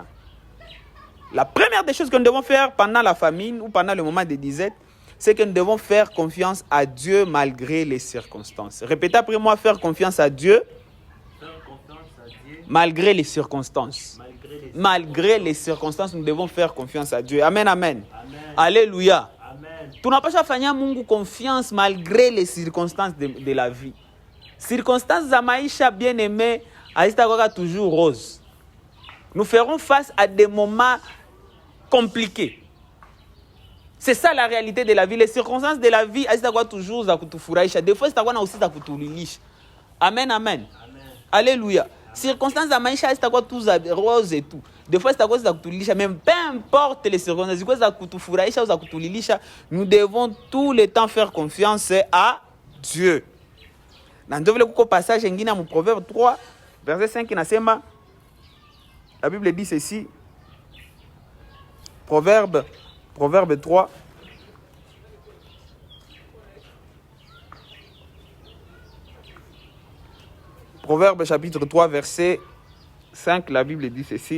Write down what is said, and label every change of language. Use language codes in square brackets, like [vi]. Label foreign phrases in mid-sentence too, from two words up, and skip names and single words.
[fr] La première des choses que nous devons faire pendant la famine ou pendant le moment de disette, c'est que nous devons faire confiance à Dieu malgré les circonstances. Répétez après moi, faire confiance à Dieu, malgré les circonstances. Malgré les circonstances, nous devons faire confiance à Dieu. Amen, amen. Amen. Alléluia. Amen. [sw] Tunapaswa fanya Mungu [fr] confiance malgré les circonstances de la vie. [sw] Circonstances za maisha [fr] bien aimé, [sw] hazitakuwa [fr] toujours rose. Nous ferons face à des moments compliqués. C'est ça la réalité de la vie. Les circonstances de la vie, [sw] hazitakuwa toujours za kutufurahisha. [fr] Des fois [sw] zitakuwa na aussi za kutulilisha. Amen, amen. Amen. Alléluia. Circonstances za maisha hazitakuwa [fr] tout rose et tout. [sw] Des fois zitakuwa za kutulilisha, [fr] même peu importe les circonstances, [sw] zitakuwa za kutufurahisha ou za kutulilisha, [fr] nous devons tout le temps faire confiance à Dieu. [sw] Na ndio vile kuko passage ingine mu Proverbe 3 verset 5 inasema, [fr] la Bible dit ceci. Proverbe 3 Proverbe chapitre 3 verset 5, la Bible dit ceci.